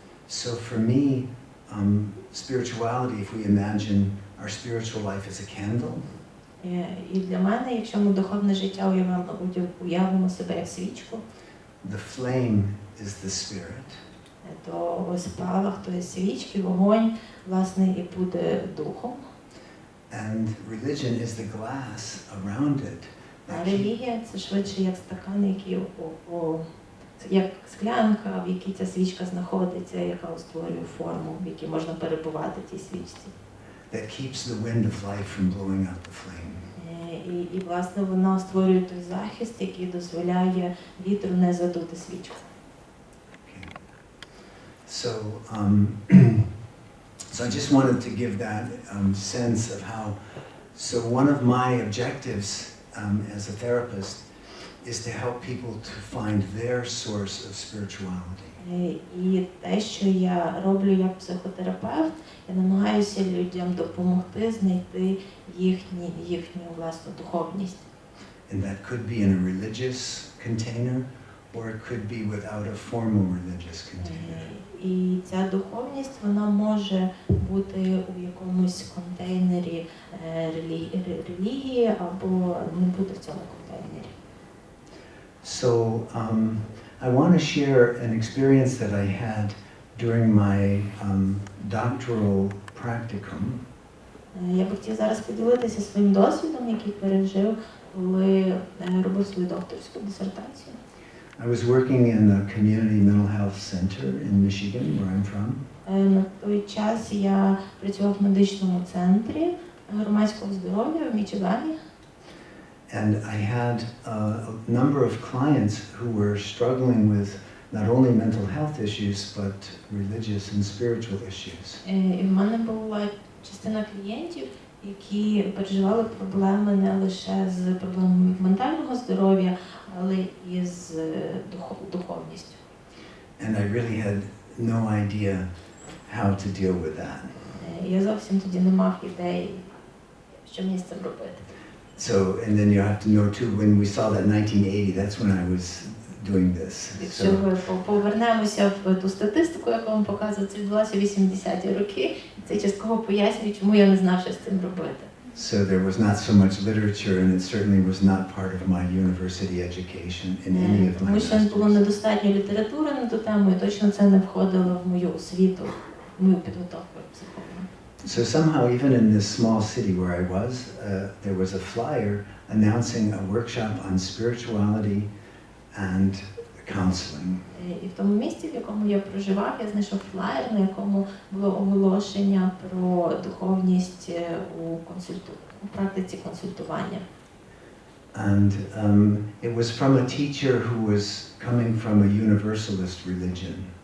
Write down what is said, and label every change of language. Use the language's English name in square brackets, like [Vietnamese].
[English] So for me, spirituality, if we imagine our spiritual life as a candle. [Ukrainian] І для мене, якщо ми духовне життя уявимо себе як свічку, [English] the flame is the spirit. [Ukrainian] То спалах тої свічки, вогонь, власне, і буде духом. [English] And religion is the glass around it. [Ukrainian] А релігія – це швидше як стакан, який як склянка, в якій ця свічка знаходиться, яка створює форму, в якій можна перебувати тій свічці. [English] That keeps the wind of life from blowing out the flame. [Ukrainian] І власне, вона створює той захист, який дозволяє вітру не задути свічку. [English] So, so I just wanted to give that sense of how. So one of my objectives as a therapist is to help people to find their source of spirituality. [Ukrainian] І те, що я роблю як психотерапевт, я намагаюся людям допомогти знайти їхню власну духовність. [English] And that could be in a religious container, or it could be without a formal religious container. [Ukrainian] І ця духовність, вона може бути у якомусь контейнері релігії або не бути в цьому контейнері. [English] So I want to share an experience that I had during my doctoral practicum. [Ukrainian] Я б хотів зараз поділитися своїм досвідом, який пережив, коли робив свою докторську дисертацію. [English] I was working in a community mental health center in Michigan, where I'm from. [Ukrainian] На той час я працював в медичному центрі громадського здоров'я в Мічигані. [English] And I had a number of clients who were struggling with not only mental health issues, but religious and spiritual issues. [Ukrainian] І в мене була частина клієнтів, які переживали проблеми не лише з проблемами ментального здоров'я, але і з духовністю. [English] And I really had no idea how to deal with that. [Ukrainian] Я зовсім тоді не мав ідей, що мені з цим робити. [English] So, and then you have to know too, when we saw that 1980, that's when I was doing this. [Ukrainian] Якщо ми повернемося в ту статистику, яку вам показував, це відбулося в 80-ті роки, це частково пояснює, чому я не знав, що з цим робити. [English] So there was not so much literature, and it certainly was not part of my university education in any of my [Ukrainian] Тому що було недостатньо літератури на ту тему, і точно це не входило в мою освіту, в мою підготовку як психолога. [English] So somehow, even in this small city where I was, there was a flyer announcing a workshop on spirituality and counseling. [Ukrainian] І в тому місті, в якому я проживав, я знайшов флаєр, на якому було оголошення про духовність у практиці консультування. [English] And it was from a teacher who was coming from a universalist religion.